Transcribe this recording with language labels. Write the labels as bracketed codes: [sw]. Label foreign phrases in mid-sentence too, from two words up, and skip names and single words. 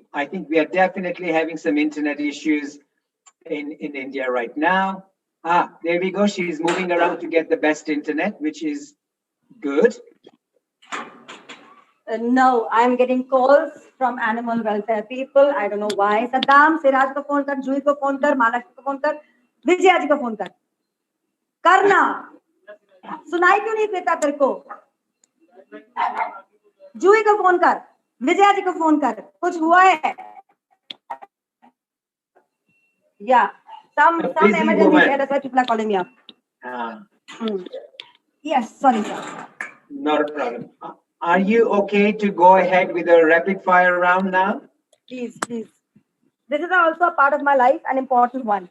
[en] I think we are definitely having some internet issues in India right now. There we go. She's moving around to get the best internet, which is good. No, I'm getting calls from animal welfare people. I don't know why. Saddam, [hi] सिराज को फ़ोन कर, जुई को फ़ोन कर, मलक को फ़ोन कर, विजय जी को फ़ोन कर. करना सुनाई क्यों नहीं देता तेरे को जूही को फोन कर विजया जी को फोन कर कुछ हुआ है [en] yeah some emergency that's why people are calling me up yes sorry sir not a problem. Are you okay to go ahead with a rapid fire round now? Please this is also a part of my life, an important one.